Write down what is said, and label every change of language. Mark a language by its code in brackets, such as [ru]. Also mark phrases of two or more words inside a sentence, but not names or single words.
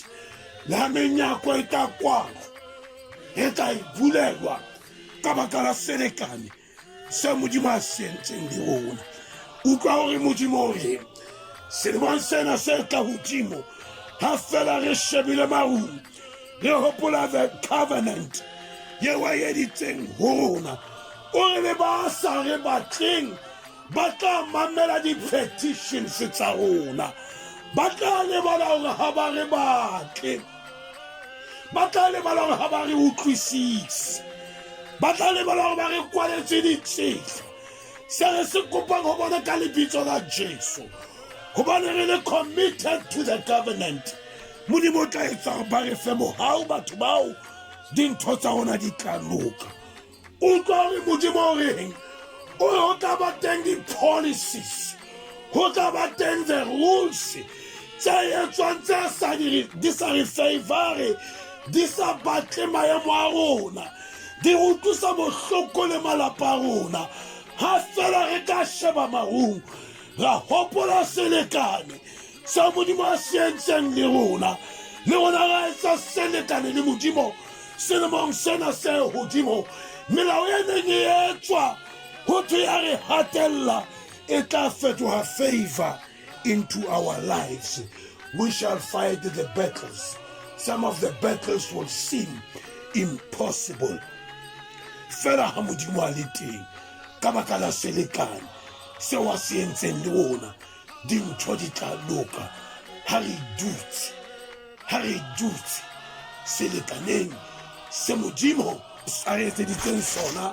[st] La menyako e tla kwala, re tla ibulelwa ka baka la selekane seo Modimo a se entseng le rona. Utlwa hore Modimo o reng selemong sena se tla hodimo. Ha fela re shebile marung, re hopola [en] the covenant [st] yeo a editseng ho rona. O re le ba sa re batleng ba tla mamela di-petitions tsa rona, ba tla lebala hore ha ba re batle, ba tla lebala hore ha ba re utlwisise. [tn] ba tla lebala gore ba re kwaletse ditshehlo. Se re se kopang go bona ka lebitso la Jesu gobane re le [en] committed to the covenant. [st] Modimo tla etsa gore ba re fe mohau batho bao dintho tsa rona di tla loka. O tla re Modimo o reng? O re ho tla ba teng di-policies, ho tla ba teng [en] the rules [st] tse etswang di sa re favore, di sa batle maemo a rona, di re utlwisa bohloko le malapa a rona. Ha fela re ka sheba marung ra hopola selekane sa Modimo a se entseng le rona ra etsa selekane le Modimo selemong sena se hodimo. Melao e neng e etswa ho thwe ya re hatella e tla fetoha [en] favor into our lives. We shall fight the battles. Some of the battles will seem impossible. [st] Fela ha Modimo a le teng ka baka la selekane seo a se entseng le rona, dintho di tla loka ha re dutse selekaneng se Modimo a re etseditseng sona.